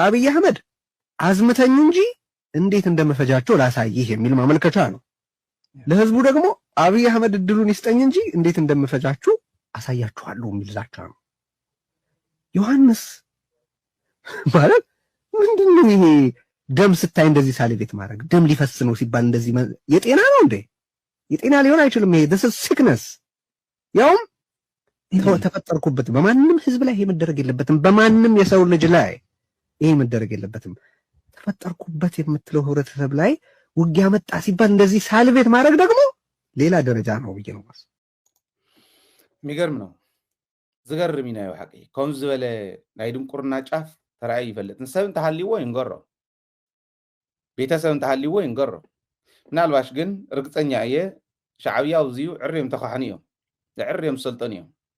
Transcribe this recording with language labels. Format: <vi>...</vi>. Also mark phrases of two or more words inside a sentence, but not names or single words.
<am>ለአብይ አህመድ አዝምተኝ እንጂ እንዴት እንደመፈጃቸው ላሳይህ የሚል ማመልከቻ ነው። ለህዝቡ ደግሞ አብይ አህመድ እድሉን ይስጠኝ እንጂ እንዴት እንደምፈጃችሁ አሳያችኋለሁ የሚል ዛቻ ነው። ዮሐንስ ማለት ምንድነው ይሄ? ደም ስታይ እንደዚህ ሳሊቬት ማድረግ ደም ሊፈስ ነው ሲባል እንደዚህ የጤና ነው እንዴ? የጤና ሊሆን አይችልም። ይሄ</am> <en>this is sickness።</en> <am>ያውም ተፈጠርኩበት። በማንም ህዝብ ላይ ይሄ መደረግ የለበትም። በማንም የሰው ልጅ ላይ ይሄ መደረግ የለበትም። ተፈጠርኩበት የምትለው ህብረተሰብ ላይ ውጊያ መጣ ሲባል እንደዚህ ሳልቬት ማድረግ ደግሞ ሌላ ደረጃ ነው ብዬ ነው ማለት። የሚገርም ነው።</am> <ti>ዝገርም ይናዩ ሐቂ ከም ዝበለ ናይ ድንቁርና ጫፍ ተራእይ ይፈልጥ ንሰብ እንተሃልይዎ ይንገሮ ቤተሰብ እንተሃልይዎ ይንገሮ ምናልባሽ ግን ርግፀኛ እየ ሻዕብያ ውዝዩ ዕርዮም ተኻሕኒ እዮም ዕርዮም ሰልጠን እዮም</ti>